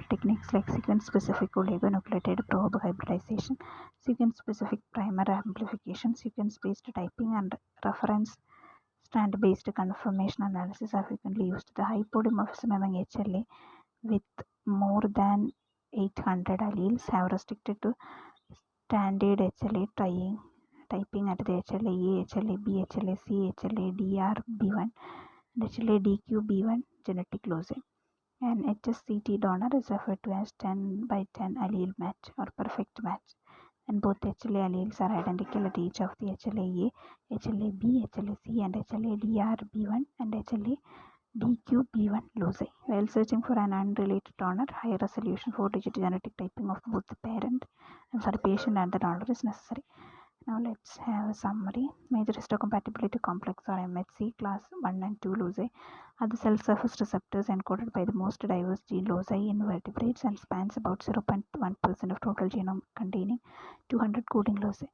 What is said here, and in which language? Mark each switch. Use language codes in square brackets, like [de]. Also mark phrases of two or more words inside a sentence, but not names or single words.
[en] Techniques like sequence-specific oligonucleotide probe hybridization, sequence-specific primer amplification, sequence-based typing, and reference strand-based conformation analysis are frequently used. The high polymorphism among HLA with more than 800 alleles have restricted to standard HLA typing at the HLA-A, HLA-B, HLA-C, HLA-DRB1, and HLA-DQB1 genetic loci. An HSCT donor is referred to as 10 by 10 allele match or perfect match, and both HLA alleles are identical at each of the HLA-A, HLA-B, HLA-C, and HLA-DRB1 and HLA-DQB1 loci. While searching for an unrelated donor, high resolution 4-digit genetic typing of both the patient and the donor is necessary. Now let's have a summary. Major histocompatibility complex or MHC class 1 and 2 loci are the cell surface receptors encoded by the most diverse gene loci in vertebrates and spans about 0.1% of total genome containing 200 coding loci.